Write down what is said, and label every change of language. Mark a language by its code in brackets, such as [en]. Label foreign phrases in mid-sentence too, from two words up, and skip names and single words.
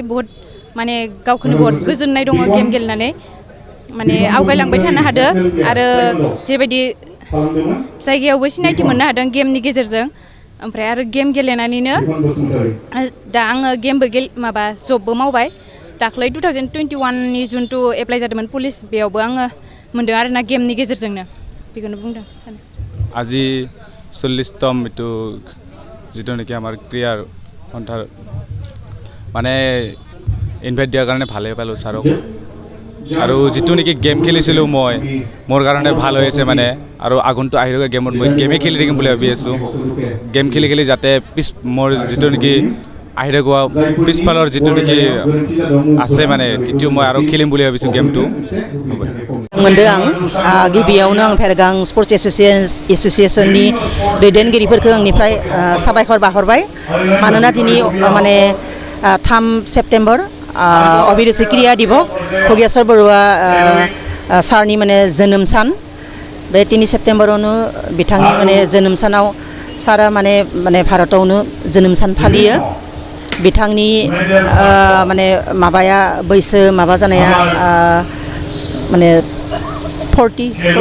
[brx] बहुत माने गावखौनो बहुत गोजोननाय दङ गेम गेलेनानै माने आवगायलांबाय थानो हादों आरो जेबायदि जायगायावबो सिनायथि मोननो हादों गेमनि गेजेरजों ओमफ्राय आरो गेम गेलेनानैनो दा आङो गेमबो जबबो मावबाय दाख्लै 2021नि जुनथु एप्लाइ जादोंमोन पुलिस बेयावबो आङो मोन्दों आरोना गेमनि गेजेरजोंनो बेखौनो बुंदों सानो [as] আজি 40তম এইটো যিটো নেকি আমাৰ ক্ৰিয়াৰ সন্থাৰ মানে ইনভাইট দিয়াৰ কাৰণে ভালেই পালোঁ ছাৰক আৰু যিটো নেকি গেম খেলিছিলোঁ মই মোৰ কাৰণে ভাল হৈ আছে মানে আৰু আগন্তুক আহি থকা গেমত মই গেমেই খেলি থাকিম বুলি ভাবি আছোঁ গেম খেলি যাতে মোৰ যিটো নেকি আহি থকা পিছফালৰ যিটো নেকি আছে মানে তেতিয়া মই আৰু খেলিম বুলি ভাবিছোঁ গেমটো [brx] मोनदों आं गिबियावनो आं भेरगां स्पर्ट्स एसोसिएशननि दैदेनगिरिफोरखौ आंनिफ्राय साबायखर बाहरबाय मानोना दिनै माने 3 सेप्टेम्बर अभिरुचि क्रिया दिवस भगेश्वर बरुवा सारनि माने जोनोम सान बे 3 सेप्टेम्बरावनो बिथांनि माने जोनोम सानाव सारा माने भारतावनो जोनोम सान फालियो बिथांनि माने माबाया बैसो माबा जानाया माने 40